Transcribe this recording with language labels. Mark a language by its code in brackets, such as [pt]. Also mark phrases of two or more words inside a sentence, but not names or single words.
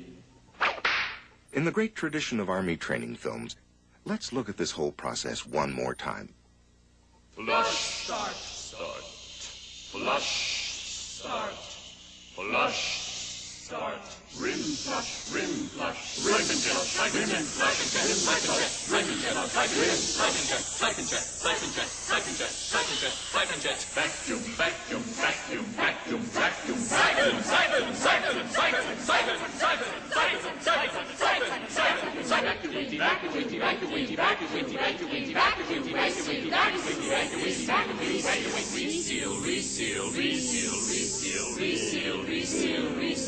[en] In the great tradition of Army training films, let's look at this whole process one more time. Flush, start. Flush, start. Flush, start. Rim flush, rim flush. Siphon jet, siphon jet, siphon jet, siphon jet, siphon jet, siphon jet, siphon jet, siphon jet, siphon jet, siphon jet, siphon jet, siphon jet. Vacuum, vacuum, vacuum, vacuum, vacuum. Siphon, siphon, siphon, siphon, siphon, siphon, siphon, siphon, siphon, siphon, siphon. Evacuate, evacuate, evacuate, evacuate, evacuate, evacuate, evacuate, evacuate, evacuate, evacuate, reseal, reseal, reseal, reseal, reseal, reseal, reseal.